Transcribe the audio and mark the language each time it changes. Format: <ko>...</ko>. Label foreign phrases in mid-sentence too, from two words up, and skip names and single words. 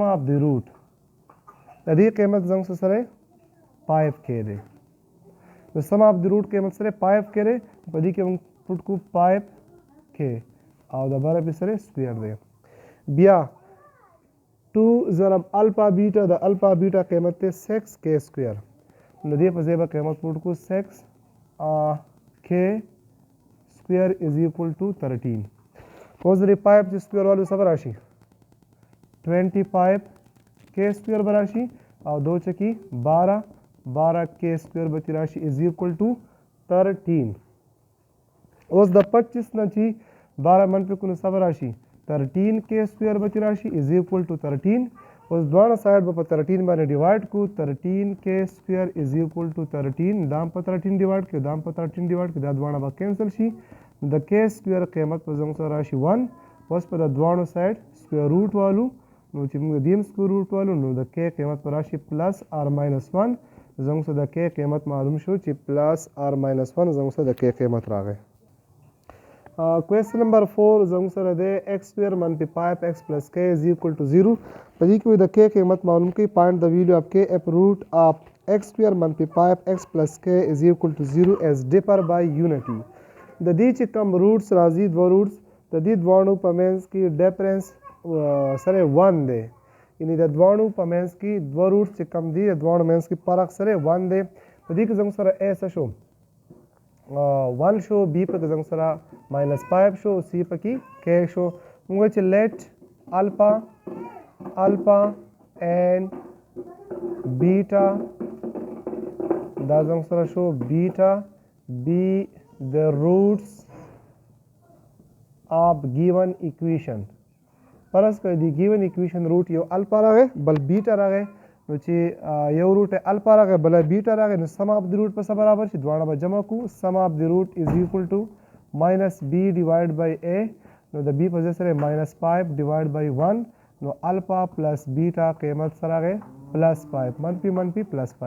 <en>of the root</en> <ps>د دې قیمت زموږ سره 5k دی د</ps> <en>sum of the root</en> <ps>قیمت سره 5k دی په دې کې موږ پټ کو 5k او د بره په سره سکویر دی بیا 2 ضرب الفا بیٹا د الفا بیٹا قیمت ته 6k سکویر نو دې په ځای به قیمت پټ کو</ps> <en>6 k square is equal to 13</en> <ps>اوس د 5 چې سکویر والو څه به راشي 25k سکویر به راشي او 2 چکی 12k سکویر به راشي</ps> <en>is equal to 13</en> <ps>اوس د 25 نه چې 12 منفي کړو څه به راشي 13k سکویر به راشي</ps> <en>is equal to 13</en> <ps>اوس دواړه سایډ به په 13 باندې ډیوایډ کو 13k</ps> <en>square is equal to</en> <ps>13 دام په 13 ډیوایډ کړو دام په 13 ډیوایډ کړو دا دواړه به کینسل شي د k سکویر قیمت په زموږ سره راشي 1 اوس په د دواړو</ps> <en>side square root</en> <ps>والو نو چې موږ دیم</ps> <en>square root</en> <ps>والو نو د k قیمت په راشي</ps> <en>plus or minus 1</en> <ps>زموږ سره د کې قیمت معلوم شو چې</ps> <en>plus or minus 1</en> <ps>زموږ سره د کې قیمت راغی.</ps> <en>question number 4</en> <ps>زموږ سره دی x سکویر منفي 5x</ps> <en>plus k is equal to 0.</en> <ps>په دې کې د k قیمت معلوم کړئ.</ps> <en>find the value of k of root of x square منفي 5x plus k is equal to 0 as differ by unity.</en> <ps>د دې چې کوم روټس راځي دوه روټس د دې دواړو په منځ کې ډیفرنس سره 1 دی. یعنې د دواړو په منځ کې دوه روټس چې کوم دي د دواړو منځ کې فرق سره 1 دی. په دې کې زموږ سره a څه شو 1 شو b پکې زموږ سره ماینس 5 شو c پکې k شو. موږ چې</ps> <en>let alpha and بیټا</en> <ps>دا زموږ سره شو</ps> <en>beta be the roots of given equation.</en> <ps>فرض کړئ د</ps> <en>given equation</en> <ps>روټ یو الفا راغی بل بیټا راغی. نو چې یو روټ الفا راغی بل بیټا راغی نو</ps> <en>sum of the root</en> <ps>په څه برابر شي دواړه به جمع کو.</ps> <en>sum of the root is equal to minus b divided by a.</en> <ps>نو د بی په ځای سره</ps> <en>minus 5 divided by 1.</en> <ps>نو</ps> <en>alpha plus beta</en> <ps>قیمت سره راغی پلس 5 منفي منفي پلس 5.</ps>